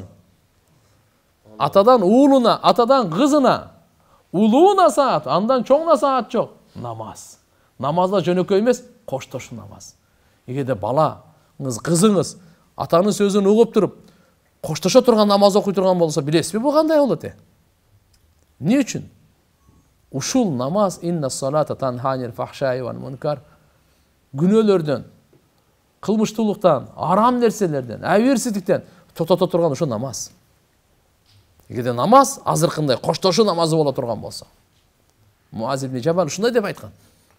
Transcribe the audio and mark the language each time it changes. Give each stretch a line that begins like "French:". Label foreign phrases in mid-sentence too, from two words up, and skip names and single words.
Kyrgyz: Атадан уулуна, атадан кызына, улууна саат, андан чоңуна саат жок. Намаз. Намазда жөнөкөй эмес, коштошу намаз. Эгерде балаңыз, кызыңыз атанын сөзүн угуп туруп, коштошо турган намаз окуй турган болсо, билесизби бул кандай болот? Эмне үчүн? Ушул намаз
Arabic: إن الصلاة تنهى عن الفحشاء والمنكر.
Kyrgyz: Күнөөлөрдөн, кылмыштуулуктан, арам нерселерден, абийирсиздиктен тотото турган ушул намаз. Эгерде намаз азыркындай коштошу намазы боло турган болсо, Муаз ибн Жабал ушундай деп айткан.